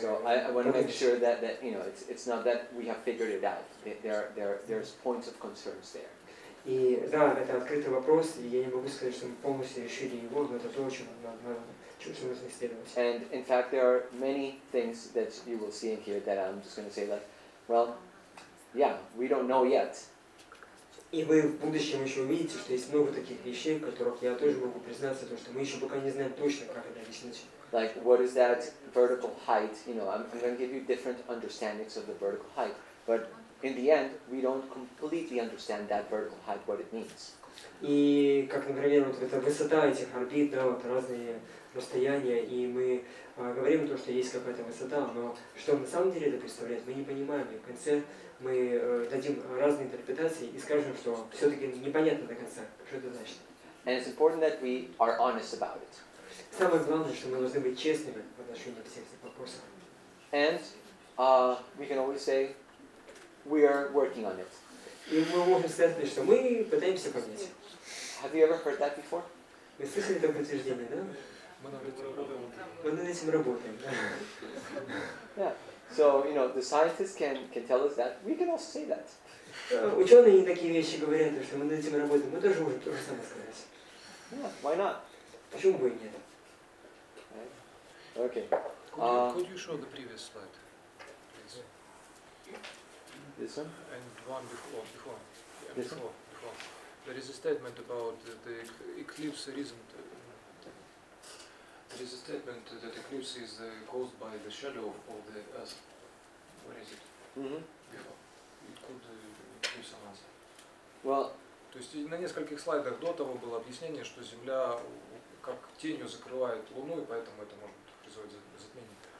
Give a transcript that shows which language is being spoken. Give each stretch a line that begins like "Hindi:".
English: So I want to make sure that it's not that we have figured it out. There's points of concerns there.
Russian: И да, это открытый вопрос, и я не могу сказать, что мы полностью решили его, но это то, о чем нужно исследовать.
English: And in fact, there are many things that you will see in here that I'm just going to say we don't know yet.
Russian: И вы в будущем еще увидите, что есть много таких вещей, в которых я тоже могу признаться, то, что мы еще пока не знаем точно, как это объяснить.
English: Like, what is that vertical height? I'm going to give you different understandings of the vertical height, but in the end, we don't completely understand that vertical height, what it means.
Russian: И, как, например, вот эта высота этих орбит, да, вот разные расстояния, и мы говорим о том, что есть какая-то высота, но что на самом деле это представляет, мы не понимаем, и в конце мы дадим разные интерпретации и скажем, что все-таки непонятно до конца, что это значит.
English: And it's important that we are honest about it.
Russian: Самое главное, что мы должны быть честными в отношении всех этих вопросов.
English: And we can always say, we are working on it.
Russian: И мы можем сказать, что мы пытаемся понять.
English: Have you ever heard that before?
Russian: Вы слышали такое утверждение, да? Мы над этим работаем.
English: Yeah. So, the scientists can tell us that. We can also say that.
Russian: Ученые такие вещи говорят, что мы над этим работаем. Мы тоже можем то же самое сказать.
English: Yeah, why not?
Russian: Почему бы и нет?
English: Okay. Could you show the previous slide, please? This one? And one before. This one? Before. There is a statement about the eclipse isn't. There is a statement that eclipse is caused by the shadow of the Earth. Where is it? Mm-hmm. Before. It could give some answer. Well.
Russian: То есть на нескольких слайдах до того было объяснение, что Земля как тенью закрывает Луну, и поэтому это может производить затмение.